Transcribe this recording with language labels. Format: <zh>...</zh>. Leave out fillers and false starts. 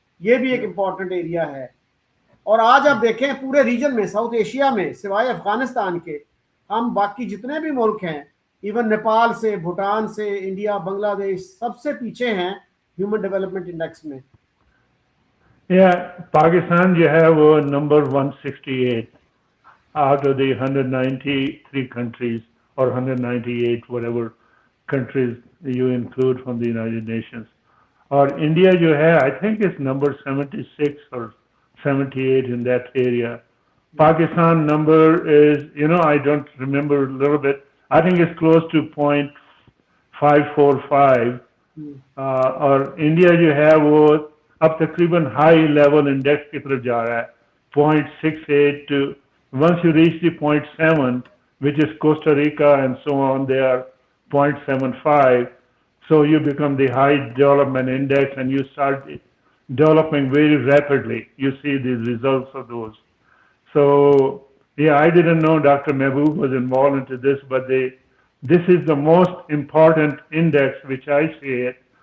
<ur>یہ بھی ایک امپورٹنٹ ایریا ہے. اور آج آپ دیکھیں پورے ریجن میں, ساؤتھ ایشیا میں, سوائے افغانستان کے, ہم باقی جتنے بھی ملک ہیں, ایون نیپال سے, بھوٹان سے, انڈیا, بنگلہ دیش, سب سے پیچھے ہیں ہیومن ڈیولپمنٹ انڈیکس میں. پاکستان جو ہے وہ number 168</ur> <en>out of the 193 countries or 198 whatever countries you include from the United Nations.</en> <ur>اور انڈیا جو ہے</ur> <en>I think it's number 76 or 78 in that area. Pakistan number is, I don't remember a little bit. I think it's close to 0.545.</en> <ur>اور India جو ہے وہ اب تقریباً high level index کی طرف جا رہا ہے, 0.68</ur> <en>to once you reach the 0.7, which is Costa Rica and so on, they are 0.75. So you become the high development index and you start developing very rapidly. You see the results of those. So yeah, I didn't know Dr. Mehboob was involved into this, but this is the most important index which I see it.</en>